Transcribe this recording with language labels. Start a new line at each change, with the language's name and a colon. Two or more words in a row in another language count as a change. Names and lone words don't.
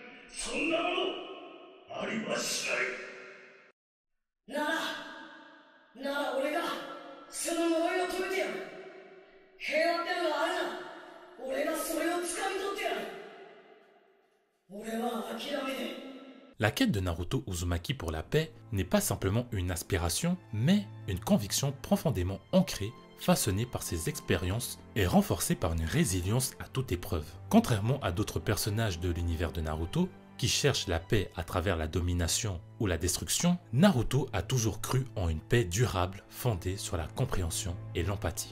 Japanese: そんなものありはしない。なら俺がその呪いを解いてやる。平和ってのがあるなら俺がそれを掴み取ってやる。俺は諦めねえ。
French: La quête de Naruto Uzumaki pour la paix n'est pas simplement une aspiration, mais une conviction profondément ancrée, façonnée par ses expériences et renforcée par une résilience à toute épreuve. Contrairement à d'autres personnages de l'univers de Naruto, qui cherchent la paix à travers la domination ou la destruction, Naruto a toujours cru en une paix durable fondée sur la compréhension et l'empathie.